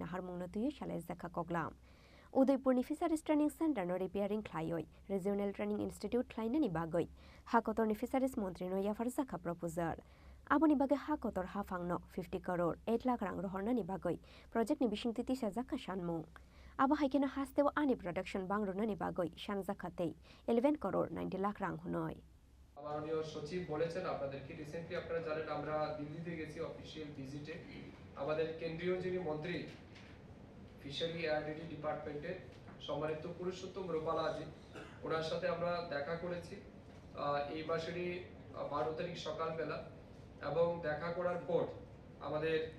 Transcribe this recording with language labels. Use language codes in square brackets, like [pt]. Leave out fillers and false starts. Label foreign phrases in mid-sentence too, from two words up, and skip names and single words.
[trp] nahar mungno tuyoi shalai zakha koklam Udaipur ni Fisheries Training Center no repairing khlaioi Regional Training Institute khlainani bagoi hakotor ni Fisheries Montri no yafar zakha proposal aboni bage hakotor hafangno 50 crore 8 lakh rang rohornani bagoi project ni bisingtiti sajaka shanmung aba haikeno hastewa ani production bangrunani bagoi shanjakhatei 11 crore 90 lakh rang hunoi [bn] মাননীয় সচিব বলেছেন আপনাদেরকে রিসেন্টলি আপনারা জানেন আমরা দিল্লিতে গেছি অফিশিয়াল ভিজিটে আমাদের কেন্দ্রীয় যিনি মন্ত্রী ফিশারি এআরডিডি ডিপার্টমেন্টের সম্মানিত পুরুষোত্তম রূপালাজি ওনার সাথে আমরা দেখা করেছি এই মাসেরই 12 তারিখ সকালবেলা এবং দেখা করার পর আমাদের